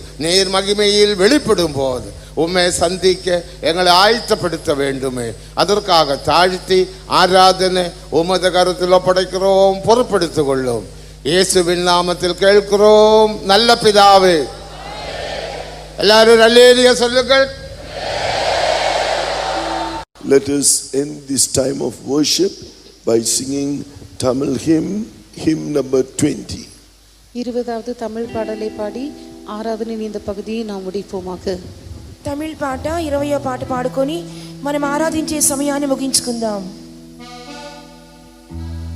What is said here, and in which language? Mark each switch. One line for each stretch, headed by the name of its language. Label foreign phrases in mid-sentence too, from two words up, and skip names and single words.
Tamil: நீர் மகிமையில் வெளிப்படும் போது உம்மை சந்திக்க எங்களை ஆயத்தப்படுத்த வேண்டுமே. அதற்காக தாழ்த்தி ஆராதனை உமது கருத்தில் ஒப்படைக்கிறோம். பொறுப்படுத்திக் கொள்ளும். இயேசுவின் நாமத்தில் கேட்கிறோம் நல்ல பிதாவே. எல்லாரும் அல்லேலூயா சொல்லுங்கள்.
English: Let us end this time of worship by singing Tamil hymn number 20.
Tamil: 20வது தமிழ் பாடலை பாடி ஆராதனையின் இந்த பகுதியை நாம் முடிப்போமாக.
Telugu: తమిళ పాట 20వ పాట పాడుకొని మనం ఆరాధించే సమయాన్ని ముగించుకుందాం.